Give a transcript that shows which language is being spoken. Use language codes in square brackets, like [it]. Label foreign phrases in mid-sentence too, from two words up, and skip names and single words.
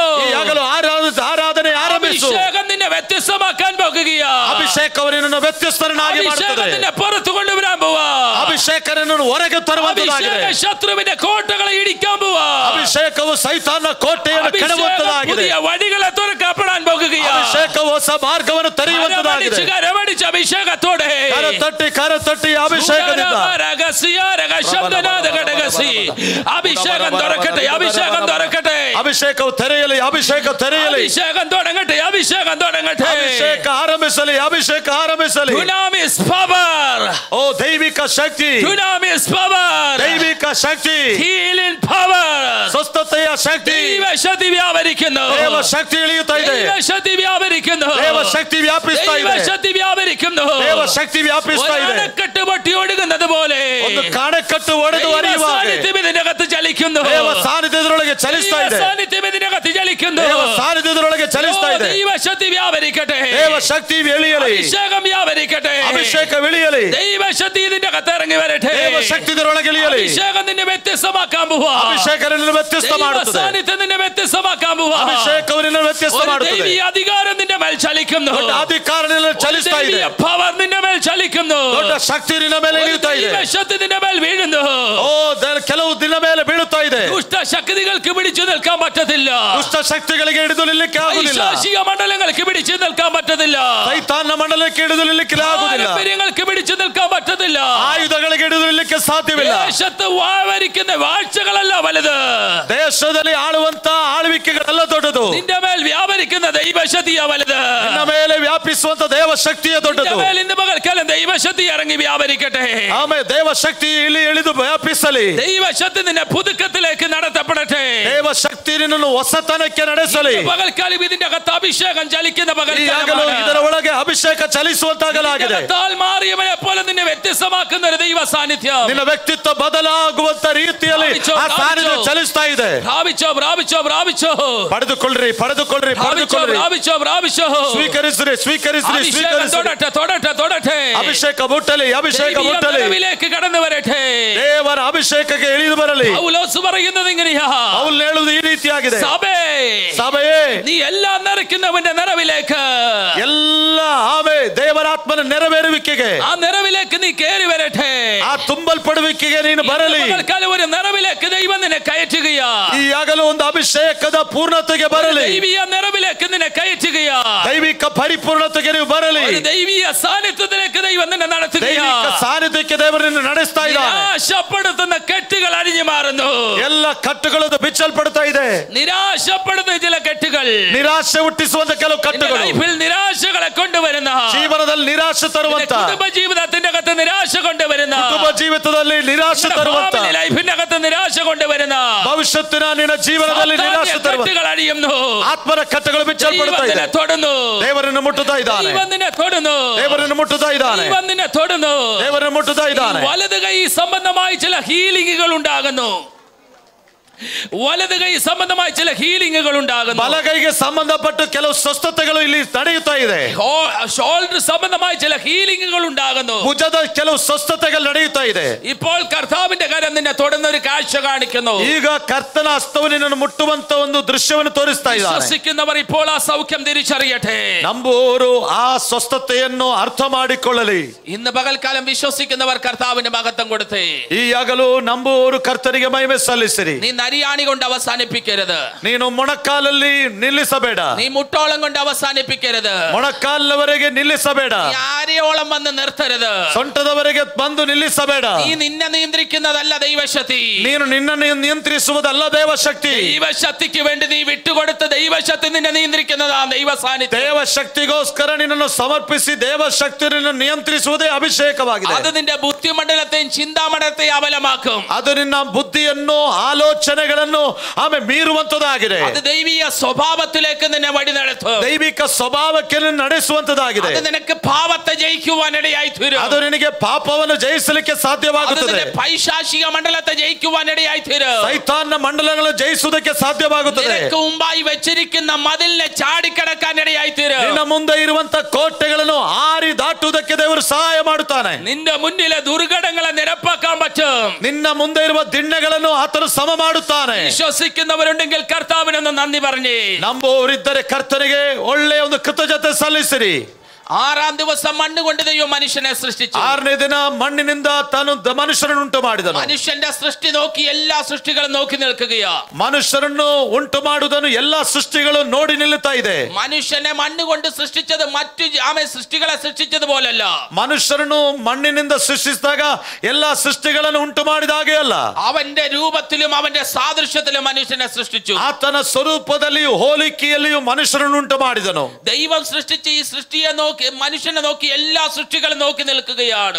[kn] ಈಗಲೂ ಆರಾಧನೆ ಆರಂಭಿಸು. [ml] അഭിഷേകം നിന്നെ വ്യത്യസ്തമാക്കാൻ പോകുകയാ. [kn] ಅಭಿಷೇಕವು ನಿನ್ನನ್ನು ವ್ಯತ್ಯಸ್ತರನ್ನಾಗಿ ಮಾಡುತ್ತದೆ. [ml] നിന്നെ പുറത്തു കൊണ്ടുവരാൻ പോവാ. [kn] ಅಭಿಷೇಕ ನಿನ್ನನ್ನು ಹೊರಗೆ ತರುವಂತದಾಗಿದೆ. [ml] ശത്രുവിന്റെ കോട്ടകളെ ഇടിക്കാൻ പോവാ. [kn] ಅಭಿಷೇಕವು ಸೈತಾನನ ಕೋಟೆಯನ್ನು ಕೆಡವುವಂತದಾಗಿದೆ. [ml] പുതിയ വഴികളെ തുറക്കപ്പെടാൻ പോകുകയാ. [kn] ಅಭಿಷೇಕವು ಹೊಸ ಮಾರ್ಗವನ್ನು ತೆರೆಯುವಂತದಾಗಿದೆ. [ml] ಅಭಿಷೇಕത്തോടെ [kn] ಕರತಟ್ಟಿ ಅಭಿಷೇಕದಿಂದ [ml] അഭിഷേകം തുറക്കട്ടെ. അഭിഷേകം തുറക്കട്ടെ. [kn] ಅಭಿಷೇಕವು ತೆರೆಯಲಿ. ಅಭಿಷೇಕ ತೆರೆಯಲಿ. [ml] അഭിഷേകം തുടങ്ങട്ടെ. അഭിഷേകം തുടങ്ങട്ടെ. [kn] ಅಭಿಷೇಕ ಆರಂಭಿಸಲಿ. ಅಭಿಷೇಕ ಆರಂಭಿಸಲಿ. [en] Dunamis power. [kn] ಓ ದೈವಿಕ ಶಕ್ತಿ. [en] Dunamis power. [kn] ದೈವಿಕ ಶಕ್ತಿ. [en] Healing power. [kn] ಸ್ವಸ್ಥತೆಯ ಶಕ್ತಿ. [ml] ദൈവ ശക്തി വ്യാപരിക്കുന്നു. [kn] ದೇವ ಶಕ್ತಿ ಇಳಿಯುತ್ತಾ ಇದೆ. [ml] ദൈവ ശക്തി വ്യാപരിക്കുന്നു. [kn] ದೇವ ಶಕ್ತಿ ವ್ಯಾಪಿಸ್ತಾ ಇದೆ. [ml] ദൈവ ശക്തി വ്യാപരിക്കുന്നു. [kn] ದೇವ ಶಕ್ತಿ ವ್ಯಾಪಿಸ್ತಾ ಇದೆ. [ml] അണക്കെട്ട് പൊട്ടി ഒഴുകുന്നത് പോലെ [kn] ಒಂದು ಕಾಣೆಕಟ್ಟು ಒಡೆದು ಹರಿಯುವಾಗ [ml] സാന്നിധ്യം ഇതിനകത്ത് ചലിക്കുന്നു. [kn] ದೇವ ಸಾನ್ನಿಧ್ಯದೊಳಗೆ ಚಲಿಸ್ತಾ ಇದೆ. [ml] സാന്നിധ്യം ഇതിനകത്ത് ചലിക്കുന്നു. [kn] ದೇವ ಸಾನ್ನಿಧ್ಯದೊಳಗೆ ಚಲಿಸ್ತಾ ಇದೆ. [ml] ദൈവ ശക്തി വ്യാപരിക്കട്ടെ. [kn] ದೇವ ಶಕ್ತಿ ಇಳಿಯಲಿ. [ml] അഭിഷേകം വ്യാപരിക്കട്ടെ. [kn] ಅಭಿಷೇಕ ಇಳಿಯಲಿ. [ml] ദൈവ ശക്തി ഇതിന്റെ അകത്ത് ഇറങ്ങി വരട്ടെ. [kn] ದೇವ ಶಕ್ತಿ ಇದರೊಳಗೆ ಇಳಿಯಲಿ. [ml] അഭിഷേകം നിന്നെ വ്യത്യസ്തമാക്കാൻ പോവാ. [kn] ಅಭಿಷೇಕ ನಿನ್ನನ್ನು ವ್ಯತ್ಯಸ್ತ ಮಾಡುತ್ತದೆ. [ml] സാന്നിധ്യം നിന്നെ വ്യത്യസ്തമാക്കാൻ പോവാ. [kn] ಅಭಿಷೇಕವು ನಿನ್ನನ್ನು ವ್ಯತ್ಯಸ್ತ ಮಾಡುತ್ತದೆ. [ml] ദൈവീയ അധികാരം നിന്റെ മേൽ ചലിക്കുന്നു. [kn] ದೊಡ್ಡ ಅಧಿಕಾರ ನಿನ್ನನ್ನು ಚಲಿಸ್ತಾ ಇದೆ. [ml] പവർ നിന്റെ മേൽ ചലിക്കുന്നു. [kn] ದೊಡ್ಡ ಶಕ್ತಿ ನಿನ್ನ ಮೇಲೆ ಇಳಿಯುತ್ತಾ ಇದೆ. [ml] ദൈവ ശക്തി നിന്റെ മേൽ വീഴുന്നു. [kn] ಓ ಕೆಲವು ದಿನ ಮೇಲೆ ಬೀಳುತ್ತಾ ಇದೆ. [ml] ദുഷ്ട ശക്തികൾക്ക് പിടിച്ചു നിൽക്കാൻ പറ്റത്തില്ല. [kn] ದುಷ್ಟ ಶಕ್ತಿಗಳಿಗೆ ಹಿಡಿದು ನಿಲ್ಲಕ್ಕೆ ಆಗುವುದಿಲ್ಲ. [ml] പൈശാചിക മണ്ഡലങ്ങൾക്ക് പിടിച്ചു നിൽക്കാൻ പറ്റത്തില്ല. [kn] ಸೈತಾನ ಮಂಡಲಕ್ಕೆ ಹಿಡಿದು ನಿಲ್ಲಕ್ಕೆ ಆಗುವುದಿಲ್ಲ. [ml] പാരമ്പര്യങ്ങൾക്ക് പിടിച്ചു നിൽക്കാൻ പറ്റത്തില്ല. [kn] ಆಯುಧಗಳಿಗೆ ಹಿಡಿದು ನಿಲ್ಲಕ್ಕೆ ಸಾಧ್ಯವಿಲ್ಲ. [ml] ദേശത്ത് വാഴ്വരിക്കുന്ന വാഴ്ചകളല്ല വലുത്. [kn] ದೇಶದಲ್ಲಿ ಆಳುವಂತ ಆಳ್ವಿಕೆಗಳೆಲ್ಲ ದೊಡ್ಡದು. [ml] നിന്റെ മേൽ വ്യാപരിക്കുന്ന ദൈവശക്തിയാ വലുത്. [kn] ನಿನ್ನ ಮೇಲೆ ವ್ಯಾಪಿಸುವಂತ ದೇವ ಶಕ್ತಿಯ ದೊಡ್ಡದು. [ml] നിന്റെ മേൽ ഇന്ന് പകൽക്കാലം ദൈവശക്തി ഇറങ്ങി വ്യാപരിക്കട്ടെ. [kn] ಆಮೇಲೆ ದೇವ ಶಕ್ತಿ ಇಲ್ಲಿ ಇಳಿದು ವ್ಯಾಪಿಸಲಿ. [ml] ദൈവശക്തി നിന്നെ പുതുക്കത്തിലേക്ക് നടത്തപ്പെടട്ടെ. [kn] ದೇವ ಶಕ್ತಿ ನಿನ್ನನ್ನು ಹೊಸತನಕ್ಕೆ ನಡೆಸಲಿ. [ml] പകൽക്കാലം ഇതിന്റെ അകത്ത് അഭിഷേകം ചലിക്കുന്ന [kn] ಈಗಾಗಲೂ ಇದರ ಒಳಗೆ ಅಭಿಷೇಕ ಚಲಿಸುವಂತಾಗಲಾಗಿದೆ. [ml] മാറിയവനെ പോലെ നിന്നെ വ്യത്യസ്തമാക്കുന്ന ഒരു ദൈവ സാന്നിധ്യം. [kn] ನಿನ್ನ ವ್ಯಕ್ತಿತ್ವ ಬದಲಾಗುವಂತ ರೀತಿಯಲ್ಲಿ ಆ ಸಾನ್ನಿಧ್ಯ ಚಲಿಸ್ತಾ ಇದೆ. [ml] പ്രാപിച്ചോ പ്രാപിച്ചോ പ്രാപിച്ചോ. [kn] ಪಡೆದುಕೊಳ್ಳ್ರಿ ಪಡೆದುಕೊಳ್ಳ್ರಿ ಪಡೆದುಕೊಳ್ಳ್ರಿ. [ml] പ്രാപിച്ചോ പ്രാപിച്ചോ. [kn] ಸ್ವೀಕರಿಸ್ರಿ ಸ್ವೀಕರಿಸ್ರಿ ಸ್ವೀಕರಿಸ್ರಿ. [ml] തൊടട്ടെ തൊടട്ടെ തൊടട്ടെ. [kn] ಅಭಿಷೇಕ ಮುಟ್ಟಲಿ ಅಭಿಷೇಕ ಮುಟ್ಟಲಿ. [ml] ദൈവത്തിലേക്ക് കടന്നു വരട്ടെ. [kn] ದೇವರ ಅಭಿಷೇಕಕ್ಕೆ ಇಳಿದು ಬರಲಿ. [ml] പൗലോസ് പറയുന്നത് ഇങ്ങനെയാ. [kn] ಪೌಲ್ ಹೇಳುವುದು ಈ ರೀತಿಯಾಗಿದೆ. ಸಭೆಯೇ [ml] നീ എല്ലാം നിറയ്ക്കുന്നവന്റെ നിറവിലേക്ക്, [kn] ಎಲ್ಲ ಆಮೆ ದೇವರಾತ್ಮನ ನೆರವೇರುವಿಕೆಗೆ, [ml] ആ നിറവിലേക്ക് നീ കയറി വരട്ടെ. [kn] ಆ ತುಂಬಲ್ಪಡುವಿಕೆಗೆ ನೀನು ಬರಲಿ. [ml] ഒരു നിറവിലേക്ക് ദൈവം നിന്നെ കയറ്റുകയാ. [kn] ಈಗಾಗಲೂ ಒಂದು ಅಭಿಷೇಕದ ಪೂರ್ಣತೆಗೆ ಬರಲಿ. [ml] ദൈവീയ നിറവിലേക്ക് നിന്നെ കയറ്റുകയാ. [kn] ದೈವಿಕ ಪರಿಪೂರ್ಣತೆಗೆ ನೀವು ಬರಲಿ. [ml] ദൈവീയ സാന്നിധ്യത്തിലേക്ക് ദൈവം നിന്നെ നടത്തുകയാ. [kn] ದೈವಿಕ ಸಾನ್ನಿಧ್ಯಕ್ಕೆ ದೇವರು ನಿನ್ನ ನಡೆಸ್ತಾ ಇದ್ದಾನೆ. [ml] നിരാശപ്പെടുത്തുന്ന കെട്ടുകൾ അഴിഞ്ഞു മാറുന്നു. [kn] ಎಲ್ಲ ಕಟ್ಟುಗಳು ಬಿಚ್ಚಲ್ಪಡ್ತಾ ಇದೆ. [ml] നിരാശപ്പെടുന്ന ചില കെട്ടുകൾ, [kn] ನಿರಾಶೆ ಹುಟ್ಟಿಸುವಂತ ಕೆಲವು ಕಟ್ಟುಗಳು, [ml] ലൈഫിൽ നിരാശകളെ കൊണ്ടുവരുന്ന, [kn] ಜೀವನದಲ್ಲಿ ನಿರಾಶೆ ತರುವಂತ, [ml] കുടുംബ ജീവിതത്തിന്റെ അകത്ത് നിരാശ കൊണ്ടുവരുന്ന, [kn] ಕುಟುಂಬ ಜೀವಿತದಲ್ಲಿ ನಿರಾಶೆ ತರುವಂತ, [ml] ലൈഫിന്റെ അകത്ത് നിരാശ കൊണ്ടുവരുന്ന, [kn] ಭವಿಷ್ಯತ್ತಿನ ನಿನ್ನ ಜೀವನದಲ್ಲಿ ನಿರಾಶೆ ತರುವಂತ [ml] കെട്ടുകൾ അഴിയുന്നു. [kn] ಆತ್ಮನ ಕಟ್ಟುಗಳು ಬಿಚ್ಚಲ್ಪಡ್ತಾ ಇದೆ. [ml] തൊടുന്നു. [kn] ದೇವರನ್ನು ಮುಟ್ಟುತ್ತಾ ಇದ್ದಾನೆ. [ml] തൊടുന്നു. [kn] ದೇವರನ್ನು ಮುಟ್ಟುತ್ತಾ ಇದ್ದಾನೆ. [ml] തൊടുന്നു. [kn] ದೇವರನ್ನು ಮುಟ್ಟುತ್ತಾ ಇದ್ದಾನೆ. [ml] വലത് കൈ സംബന്ധമായി ചില ഹീലിംഗുകൾ ഉണ്ടാകുന്നു. വലത് കൈ സംബന്ധമായി ചില ഹീലിംഗുകൾ ഉണ്ടാകുന്നു. [kn] ಬಲಗೈಗೆ ಸಂಬಂಧಪಟ್ಟ ಕೆಲವು ಸ್ವಸ್ಥತೆಗಳು ಇಲ್ಲಿ ನಡೆಯುತ್ತಾ ಇದೆ. [ml] ഷോൾഡർ സംബന്ധമായി ചില ഹീലിംഗുകൾ ഉണ്ടാകുന്നു. [kn] ಭುಜದ ಕೆಲವು ಸ್ವಸ್ಥತೆಗಳು ನಡೆಯುತ್ತಾ ಇದೆ. [ml] ഇപ്പോൾ കർത്താവിന്റെ കരം നിന്നെ തൊടുന്ന ഒരു കാഴ്ച കാണിക്കുന്നു. [kn] ಈಗ ಕರ್ತನ ಹಸ್ತವು ನಿನ್ನನ್ನು ಮುಟ್ಟುವಂತ ಒಂದು ದೃಶ್ಯವನ್ನು ತೋರಿಸ್ತಾ ಇದ್ದಾನೆ. [ml] വിശ്വസിക്കുന്നവർ ഇപ്പോൾ ആ സൗഖ്യം തിരിച്ചറിയട്ടെ. [kn] ನಂಬುವವರು ಆ ಸ್ವಸ್ಥತೆಯನ್ನು ಅರ್ಥ ಮಾಡಿಕೊಳ್ಳಲಿ. [ml] ഇന്ന് പകൽക്കാലം വിശ്വസിക്കുന്നവർ കർത്താവിന് മഹത്വം കൊടുത്തേ. [kn] ಈಗಲೂ ನಂಬುವವರು ಕರ್ತನಿಗೆ ಮಹಿಮೆ ಸಲ್ಲಿಸಿರಿ. [ml] നീ അരിയാണി കൊണ്ട് അവസാനിപ്പിക്കരുത്. [kn] ನೀನು ಮೊಣಕಾಲಲ್ಲಿ ನಿಲ್ಲಿಸಬೇಡ. [ml] നീ മുട്ടോളം കൊണ്ട് അവസാനിപ്പിക്കരുത്. [kn] ಮೊಣಕಾಲವರೆಗೆ ನಿಲ್ಲಿಸಬೇಡ. [ml] നീ ആരെയോളം വന്ന് നിർത്തരുത്. [kn] ಸೊಂಟದವರೆಗೆ ಬಂದು ನಿಲ್ಲಿಸಬೇಡ. [ml] നീ നിന്നെ നിയന്ത്രിക്കുന്നതല്ല ദൈവശക്തി. [kn] ನೀನು ನಿನ್ನನ್ನು ನಿಯಂತ್ರಿಸುವುದಲ್ಲ ದೇವಶಕ್ತಿ. [ml] ദൈവശക്തിക്ക് വേണ്ടി നീ വിട്ടുകൊടുത്ത് ദൈവശക്തി നിന്നെ നിയന്ത്രിക്കുന്നതാണ് ദൈവ സാന്നിധ്യം. [kn] ದೇವಶಕ್ತಿಗೋಸ್ಕರ ನಿನ್ನನ್ನು ಸಮರ್ಪಿಸಿ ದೇವಶಕ್ತಿ ನಿನ್ನನ್ನು ನಿಯಂತ್ರಿಸುವುದೇ ಅಭಿಷೇಕವಾಗಿದೆ. [ml] അത് നിന്റെ ബുദ്ധിമണ്ഡലത്തെയും ചിന്താമണ്ഡലത്തെയും അബലമാക്കും. [kn] ಅದು ನಿನ್ನ ಬುದ್ಧಿಯನ್ನು ಆಲೋಚನೆಗಳನ್ನು ಆಮೇಲೆ ಮೀರುವಂತದಾಗಿದೆ. [ml] അത് ദൈവീയ സ്വഭാവത്തിലേക്ക് നിന്നെ വഴി നടത്തും. [kn] ದೈವಿಕ ಸ್ವಭಾವಕ್ಕೆ ನಡೆಸುವಂತದಾಗಿದೆ. [ml] അത് നിനക്ക് പാപത്തെ ജയിക്കുവാനിടയായി തീരും. [kn] ಅದು ನಿನಗೆ ಪಾಪವನ್ನು ಜಯಿಸಲಿಕ್ಕೆ ಸಾಧ್ಯವಾಗುತ್ತದೆ. [ml] പൈശാചിക മണ്ഡലത്തെ ജയിക്കുവാനിടയായി തീരും. [kn] ಸೈತಾನ್ನ ಮಂಡಲಗಳನ್ನು ಜಯಿಸುವುದಕ್ಕೆ ಸಾಧ್ಯವಾಗುತ್ತದೆ. [ml] നിനക്ക് മുമ്പായി വെച്ചിരിക്കുന്ന മതിലിനെ ചാടിക്കടക്കാനിടയായി തീരും. [kn] ನಿನ್ನ ಮುಂದೆ ಇರುವಂತ ಕೋಟೆಗಳನ್ನು ಆರಿ ದಾಟುವುದಕ್ಕೆ ದೇವರು ಸಹಾಯ ಮಾಡುತ್ತಾನೆ. [ml] നിന്റെ മുന്നിലെ ദുർഘടങ്ങളെ നിരപ്പാക്കാൻ പറ്റും. [kn] ನಿನ್ನ ಮುಂದೆ ಇರುವ ದಿಣ್ಣೆಗಳನ್ನು ಆತನು ಸಮ ಮಾಡುತ್ತಾನೆ. [ml] വിശ്വസിക്കുന്നവരുണ്ടെങ്കിൽ കർത്താവിനൊന്ന് നന്ദി പറഞ്ഞേ. [kn] ನಂಬುವವರಿದ್ದರೆ ಕರ್ತನಿಗೆ ಒಳ್ಳೆಯ ಒಂದು ಕೃತಜ್ಞತೆ ಸಲ್ಲಿಸಿರಿ. [ml] 6ാം ദിവസം മണ്ണ് കൊണ്ട് ദൈവം മനുഷ്യനെ സൃഷ്ടിച്ചു. [kn] 6ನೇ ದಿನ ಮಣ್ಣಿನಿಂದ ತಾನು ಮನುಷ್ಯನನ್ನು ಉಂಟು ಮಾಡಿದನು. [ml] മനുഷ്യന്റെ സൃഷ്ടി നോക്കി എല്ലാ സൃഷ്ടികളും നോക്കി നിൽക്കുകയാ. [kn] ಮನುಷ್ಯರನ್ನು ಉಂಟು ಮಾಡುವುದನ್ನು ಎಲ್ಲಾ ಸೃಷ್ಟಿಗಳು ನೋಡಿ ನಿಲ್ಲುತ್ತಾ ಇದೆ. [ml] മനുഷ്യനെ മണ്ണ് കൊണ്ട് സൃഷ്ടിച്ചത് മറ്റു സൃഷ്ടികളെ സൃഷ്ടിച്ചതുപോലല്ല. [kn] ಮನುಷ್ಯರನ್ನು ಮಣ್ಣಿನಿಂದ ಸೃಷ್ಟಿಸಿದಾಗ ಎಲ್ಲಾ ಸೃಷ್ಟಿಗಳನ್ನು ಉಂಟು ಮಾಡಿದ ಹಾಗೆ ಅಲ್ಲ. [ml] അവന്റെ രൂപത്തിലും അവന്റെ സാദൃശ്യത്തിലും മനുഷ്യനെ സൃഷ്ടിച്ചു. [kn] ಆತನ ಸ್ವರೂಪದಲ್ಲಿಯೂ ಹೋಲಿಕೆಯಲ್ಲಿಯೂ ಮನುಷ್ಯರನ್ನು ಉಂಟು ಮಾಡಿದನು. [ml] ദൈവം സൃഷ്ടിച്ച ഈ സൃഷ്ടിയെ നോക്കി മനുഷ്യനെ നോക്കി എല്ലാ സൃഷ്ടികളും നോക്കി നിൽക്കുകയാണ്.